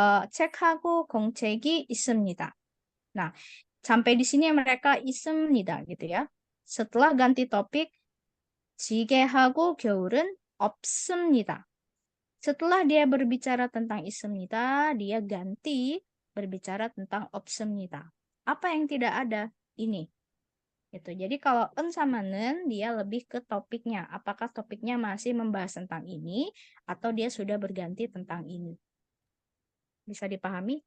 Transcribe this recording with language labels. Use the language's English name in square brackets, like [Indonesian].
[Korean] 책하고 공책이 있습니다. [Indonesian] Nah, sampai di sini mereka 있습니다 gitu ya. Setelah ganti topik, [Korean] 지게하고 겨울은 없습니다. [Indonesian] Setelah dia berbicara tentang 있습니다, dia ganti berbicara tentang 없습니다. Apa yang tidak ada? Ini. Gitu. Jadi kalau en sama nen dia lebih ke topiknya. Apakah topiknya masih membahas tentang ini atau dia sudah berganti tentang ini? Bisa dipahami?